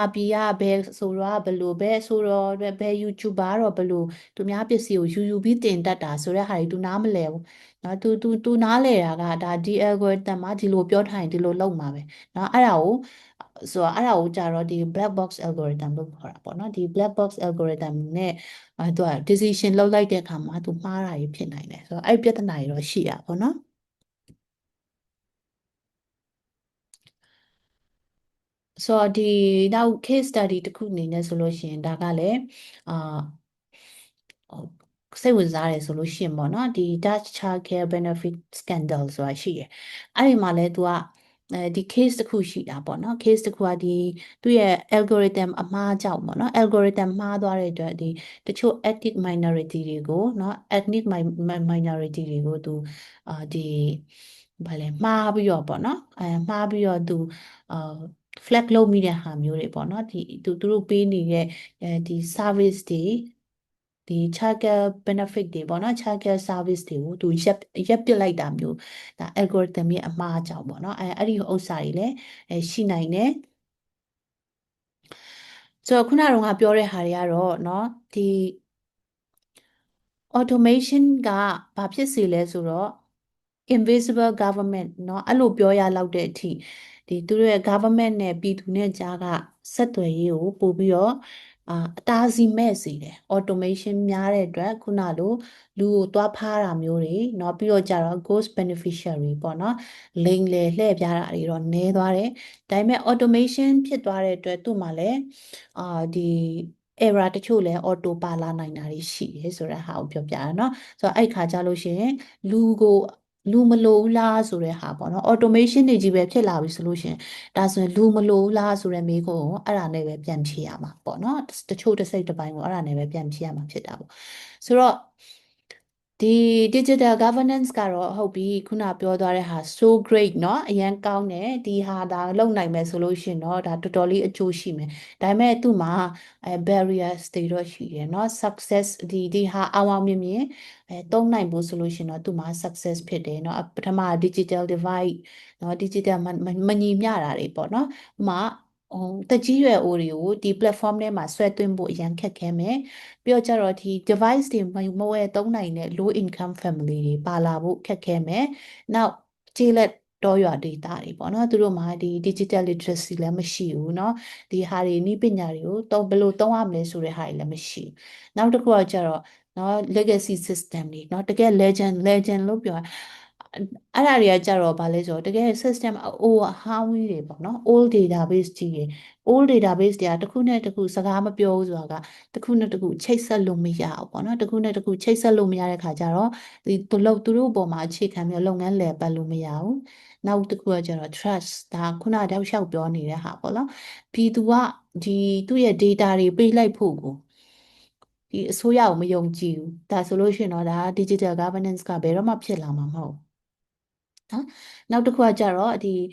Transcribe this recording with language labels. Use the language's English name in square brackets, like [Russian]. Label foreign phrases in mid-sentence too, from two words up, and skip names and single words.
[Burmese] ပြည်ကဘယ်ဆိုတော့ဘယ်လိုပဲဆိုတော့ဘယ် YouTuber တော့ဘယ်လိုသူများပစ္စည်းကိုယူပြီးတင်တတ်တာဆိုတဲ့ဟာတွေ तू နားမလဲဘူးเนาะ तू နားလဲတာကဒါဒီ algorithm မှာဒီလိုပြောထားရင်ဒီလိုလုပ်မှာပဲเนาะအဲ့ဒါကိုဆိုတော့အဲ့ဒါကိုကြတော့ဒီ [English] black box algorithm [Burmese] လို့ခေါ်တာပေါ့เนาะဒီ [English] black box algorithm [Burmese] နဲ့သူက decision လောက်လိုက်တဲ့အခါမှာသူမှားတာကြီးဖြစ်နိုင်တယ်ဆိုတော့အဲ့ပြဿနာတွေတော့ရှိရပါတော့ ဆိုတော့ဒီနောက် [English] case study [Burmese] တစ်ခုအနေနဲ့ဆိုလို့ရှိရင်ဒါကလည်းအာဟိုစိတ်ဝင်စားတယ်ဆိုလို့ရှိရင်ပေါ့နော်ဒီ Dutch Child Care Benefit Scandal ဆိုတာရှိတယ်အဲ့ ဒီမှာလဲသူကဒီ case တစ်ခုရှိတာပေါ့နော် case တစ်ခုကဒီသူ့ရဲ့ algorithm အမှားကြောင့်ပေါ့နော် algorithm မှားသွားတဲ့ အတွက်ဒီတချို့ [English] ethnic minority [Burmese] တွေကိုเนาะ [English] ethnic minority [Burmese] တွေကိုသူဒီဘာလဲမှားပြီးတော့ပေါ့နော်မှား ပြီးတော့သူအာ flag လုပ်မိတဲ့ဟာမျိုးတွေပေါ့နော်ဒီသူတို့ပေးနေတဲ့ဒီ service တွေဒီ [English] childcare benefit [Burmese] တွေပေါ့နော် [English] childcare service [Burmese] တွေကိုသူရက်ပစ်လိုက်တာမျိုးဒါ algorithm ရဲ့အမှားကြောင့်ပေါ့နော်အဲ့ဒီဥစ္စာတွေလည်းရှိနိုင်တယ်ဆိုတော့ခုနကတော့ငါပြောတဲ့ဟာတွေကတော့เนาะဒီ automation က ဘာဖြစ်စေလဲဆိုတော့ [English] invisible government [Burmese] เนาะအဲ့လိုပြောရလောက်တဲ့အထိဒီသူတို့ရဲ့ government နဲ့ပြည်သူနဲ့ကြားကဆက် သွယ်ရေးကိုပို့ပြီးတော့အတားအဆီးမဲ့စေတယ် automation များတဲ့အတွက်ခုနလိုလူကိုသွားဖားတာမျိုးတွေเนาะပြီးတော့ကြတော့ [English] ghost beneficiary [Burmese] ပေါ့เนาะလိမ်လည်လှည့်ပြားတာတွေတော့နည်းသွားတယ်ဒါပေမဲ့ automation ဖြစ်သွားတဲ့အတွက်သူ့မှာလည်းဒီ error တချို့လည်း auto ပါလာနိုင်တာတွေရှိတယ်ဆိုတဲ့ဟာကိုပြောပြတာเนาะဆိုတော့အဲ့ခါကြလို့ရှိရင်လူမလိုဘူး လားဆိုတဲ့ဟာပေါ့နော် automation တွေကြီးပဲဖြစ်လာပြီဆိုလို့ရှိရင်ဒါဆိုရင်လူမလိုဘူးလားဆိုတဲ့မေးခွန်းကိုအဲ့ဒါနဲ့ပဲပြန်ဖြေရမှာပေါ့နော်တချို့တစ်စိတ်တစ်ပိုင်းကိုအဲ့ဒါနဲ့ပဲပြန်ဖြေရမှာဖြစ်တာပေါ့ဆိုတော့ဒီ [English] digital governance [Burmese] ကတော့ဟုတ်ပြီခုနပြောသွားတဲ့ဟာ [English] so great [Burmese] เนาะအရန်ကောင်းတယ်ဒီဟာဒါလုပ်နိုင်မယ်ဆိုလို့ရှိရင်တော့ဒါတော်တော်လေးအကျိုး ရှိမယ်ဒါပေမဲ့သူ့မှာbarriers တွေတော့ရှိတယ်เนาะ success ဒီဟာအောင်မြင်မြင်သုံးနိုင်ဖို့ဆိုလို့ရှိရင်တော့သူ့မှာ success ဖြစ်တယ်เนาะပထမ [English] digital divide [Burmese] เนาะ digital မညီမျှတာတွေပေါ့เนาะဥပမာတက်ကြီးရွယ်အိုတွေကိုဒီ platform ထဲမှာဆွဲသွင်းဖို့အရန်ခက်ခဲမယ်ပြီးတော့ကျတော့ ဒီ device တွေမဝယ်သုံးနိုင်တဲ့ [English] low income family [Burmese] တွေပါလာဖို့ခက်ခဲမယ်နောက်ကျေးလက်တောရွာဒေသတွေပေါ့နော်သူတို့မှာဒီ [English] digital literacy [Burmese] လည်းမရှိဘူးเนาะဒီဟာတွေနည်းပညာတွေကိုဘယ်လိုသုံးရ မလဲဆိုတဲ့ဟာတွေလည်းမရှိဘူးနောက်တစ်ခုကကျတော့เนาะ [English] legacy system [Burmese] တွေเนาะတကယ် legend လို့ပြောအဲ့ဒါတွေကကြတော့ဗာလဲဆိုတော့တကယ် system အိုးအဟောင်းကြီးတွေပေါ့နော် [English] old database [Burmese] ကြီးတွေ [English] old database [Burmese] တွေကတစ်ခုနဲ့တစ်ခုစကားမပြောဘူးဆိုတာကတစ်ခုနဲ့တစ်ခုချိတ်ဆက်လို့မရဘူးပေါ့နော်တစ်ခုနဲ့တစ်ခုချိတ်ဆက်လို့မရတဲ့ခါကျတော့ဒီသူတို့ပေါ်မှာအခြေခံပြီးလုပ်ငန်းလည်ပတ်လို့မရဘူးနောက်တစ်ခုကကျတော့ trust ဒါခုနတောက်လျှောက်ပြောနေတဲ့ဟာပေါ့နော်ပြည်သူကဒီသူ့ရဲ့ data တွေပေးလိုက်ဖို့ကိုဒီအစိုးရကိုမယုံကြည်ဘူးဒါဆိုလို့ရှိရင်တော့ဒါ [English] digital governance [Burmese] ကဘယ်တော့မှဖြစ်လာမှာမဟုတ်နော်နောက်တစ်ခုကကျတော့ဒီ